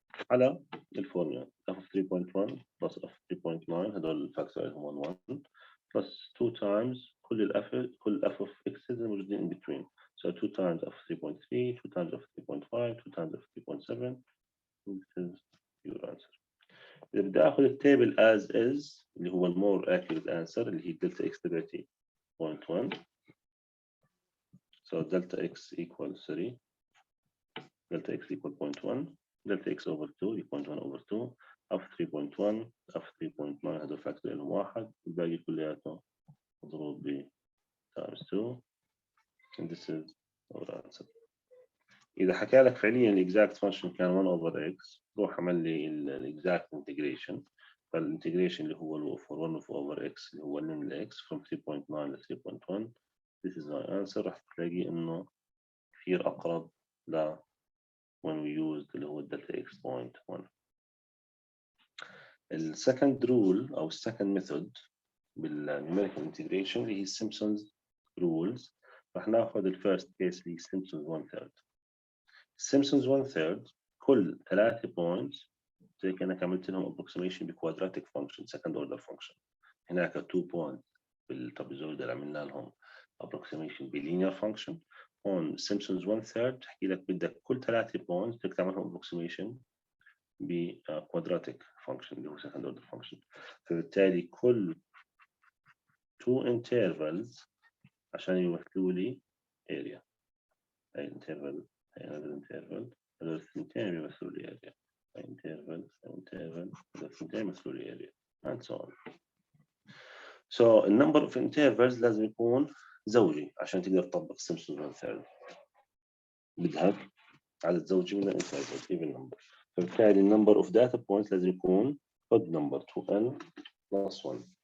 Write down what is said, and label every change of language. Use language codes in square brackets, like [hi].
[en] على الفورمولا f of 3.1 plus f 3.9 [ar] هدول الفاكتور اللي هم [en] 1 plus 2 times كل f of x [ar] الموجودين [en] in between. So 2 times f 3.3 2 times f 3.5 2 times f 3.7. This is your answer. [ar] إذا بدي آخذ التابل as is اللي هو [en] more accurate answer [ar] اللي هي delta x تبعتي 0.1. [en] So delta x equals 3 delta x equal 0.1 delta x over 2 0.1 over 2 f 3.1 f 3.9 [ar] هذول فاكتور لهم [en] 1 [ar] الباقي كلياته مضروب ب [en] times 2 and this is our answer. [ar] إذا حكى لك فعليا ال [en] exact function [ar] كان 1 over x روح عمل لي ال [en] exact integration. فالintegration اللي هو for 1 over x اللي هو من x from 3.9 ل 3.1 this is my answer. [ar] راح تلاقي إنه كثير أقرب ل [en] when we used [ar] اللي هو delta x 0.1. [en] ال second rule أو second method بال numerical integration اللي هي Simpson's rules. [ar] راح ناخذ [en] ال first case اللي Simpson's 1/3. Simpson's 1/3 كل 3 points [ar] زي كأنك عملت لهم [en] approximation ب quadratic function second order function. هناك 2 points بالترابيزويد [ar] اللي عملنا لهم [en] approximation ب linear function. [ar] هون Simpson's 1/3 تحكي لك بدك كل 3 points بدك تعملهم approximation ب quadratic function اللي هو [en] second order function. [ar] فبالتالي كل 2 intervals عشان يمثلوا لي area. هاي interval هاي [en] another interval [ar] هذول الثنتين بيمثلوا لي area. هاي interval هاي interval هذول الثنتين بيمثلوا لي area and so on. [en] So the number of intervals [ar] لازم يكون زوجي عشان تقدر تطبق [en] Simpson's 1/3. [ar] بدك عدد زوجي من الانترفلز [en] even number. فبالتالي number of data points [ar] لازم يكون [en] odd number 2n plus 1.